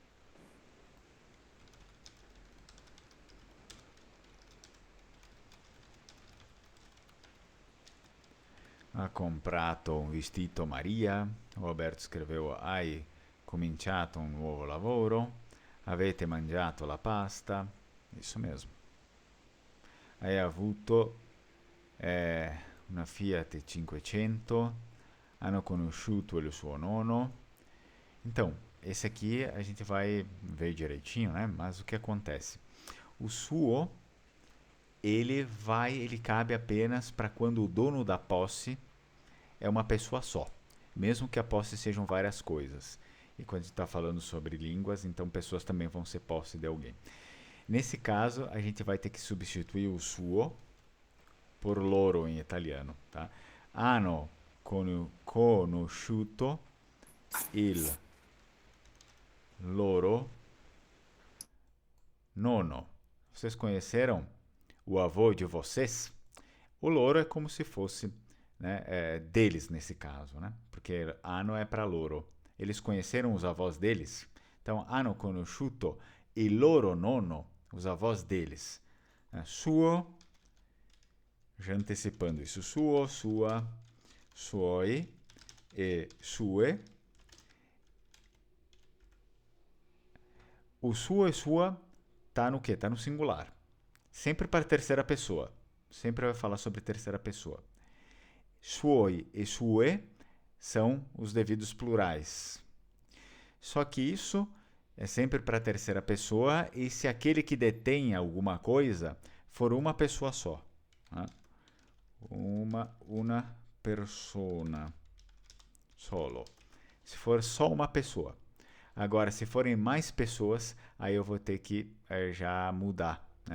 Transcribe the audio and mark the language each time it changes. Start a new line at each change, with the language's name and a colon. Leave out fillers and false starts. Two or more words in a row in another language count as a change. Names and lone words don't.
Italian: Ha comprato un vestito Maria. O Roberto scriveva: hai cominciato un nuovo lavoro. Avete mangiato la pasta.
Portuguese: Isso mesmo.
Italian: Hai avuto una Fiat 500. Hanno conosciuto il suo nonno.
Portuguese: Então, esse aqui a gente vai ver direitinho, né? Mas o que acontece? O suo, ele cabe apenas para quando o dono da posse é uma pessoa só, mesmo que a posse sejam várias coisas. E quando a gente está falando sobre línguas, então pessoas também vão ser posse de alguém. Nesse caso, a gente vai ter que substituir o suo por loro em italiano, tá?
Italian: Hanno conosciuto il loro nono.
Portuguese: Vocês conheceram o avô de vocês? O loro é como se fosse, né, deles nesse caso, né? Porque hanno é para loro. Eles conheceram os avós deles? Então,
Italian: hanno conosciuto il loro nono,
Portuguese: os avós deles. Suo, já antecipando isso,
Italian: suo, sua, suoi e sue.
Portuguese: O suo e sua tá no quê? Tá no singular. Sempre para terceira pessoa. Sempre vai falar sobre terceira pessoa. Suoi e sue são os devidos plurais. Só que isso é sempre para terceira pessoa e se aquele que detém alguma coisa for uma pessoa só. Né?
Italian: Una persona. Solo.
Portuguese: Se for só uma pessoa. Agora, se forem mais pessoas, aí eu vou ter que já mudar. Né?